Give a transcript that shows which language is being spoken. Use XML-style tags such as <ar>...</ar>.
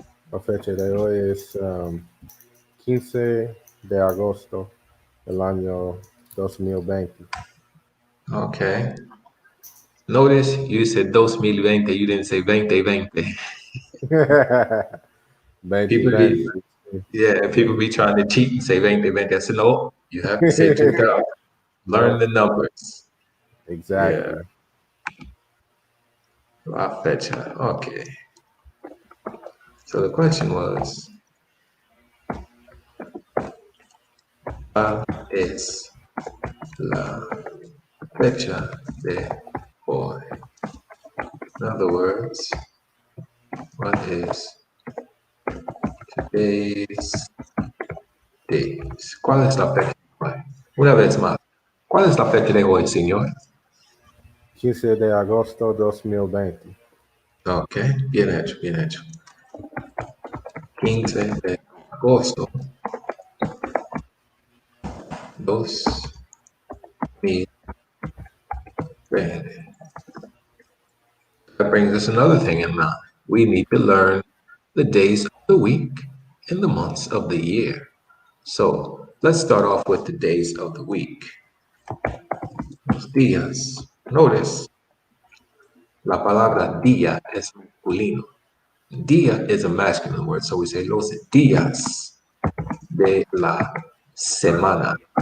<es>La fecha de hoy es 15 de agosto del año 2020.</es> <en>Okay. Notice you said 2020, you didn't say 2020. 2020. People be, yeah, people be trying to cheat and say 2020. I said, no, you have to say 2000. Learn No, the numbers. Yeah, exactly.</en> <es>la fecha.</es> <en>Okay. So the question was,</en> <es>¿cuál es la fecha de hoy?</es> <en>In other words, what is today's date?</en> <es>¿Cuál es la fecha de hoy? Una vez más, ¿cuál es la fecha de hoy, señor? 15 de agosto 2020. Ok, bien hecho, bien hecho. 15 de agosto 2020.</es> <en>That brings us another thing in mind. We need to learn the days of the week and the months of the year. So let's start off with the days of the week.</en> <es>Los días.</es> <en>Notice</en> <es>la palabra día es masculino.</es> <en>Día is a masculine word, so we say</en> <es>los días de la semana.</es>